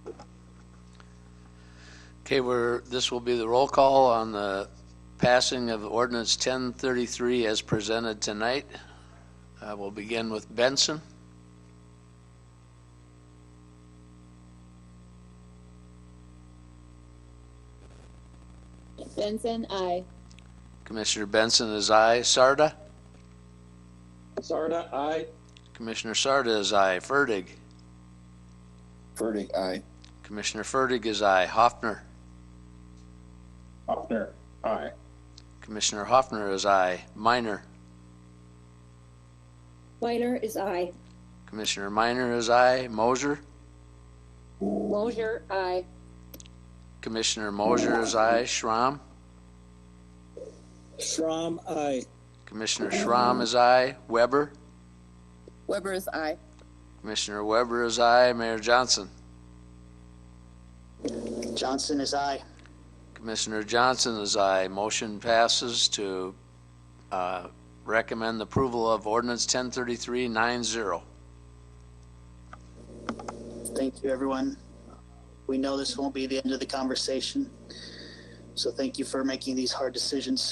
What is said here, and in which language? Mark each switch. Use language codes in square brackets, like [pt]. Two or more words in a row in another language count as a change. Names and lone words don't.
[en] Okay, this will be the roll call on the passing of ordinance 1033 as presented tonight. We'll begin with Benson. Benson, aye. Commissioner Benson is aye. Sarda? Sarda, aye. Commissioner Sarda is aye. Fertig? Fertig, aye. Commissioner Fertig is aye. Hoffner? Hoffner, aye. Commissioner Hoffner is aye. Minor? Minor is aye. Commissioner Minor is aye. Moser? Mosier, aye. Commissioner Mosier is aye. Schramm? Schramm, aye. Commissioner Schramm is aye. Weber? Weber is aye. Commissioner Weber is aye. Mayor Johnson? Johnson is aye. Commissioner Johnson is aye. Motion passes to recommend the approval of ordinance 1033-9-0. Thank you, everyone. We know this won't be the end of the conversation, so thank you for making these hard decisions.